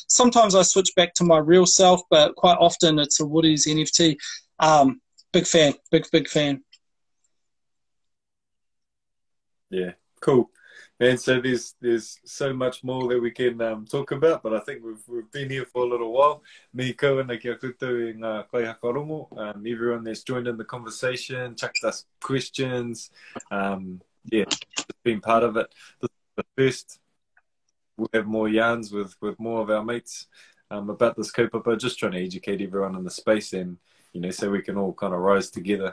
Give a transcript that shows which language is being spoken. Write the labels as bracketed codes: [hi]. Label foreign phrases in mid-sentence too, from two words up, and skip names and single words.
[en] Sometimes I switch back to my real self, but quite often it's a Woody's NFT. Big fan, big fan. Yeah, cool. And so there's so much more that we can talk about, but I think we've been here for a little while. [mi] Me kawana kia koutou i ngā kaihakarongo. [en] Everyone that's joined in the conversation, chucked us questions. Just been part of it. This is the first. We'll have more yarns with more of our mates about this kaupapa, just trying to educate everyone in the space, and you know, so we can all kind of rise together.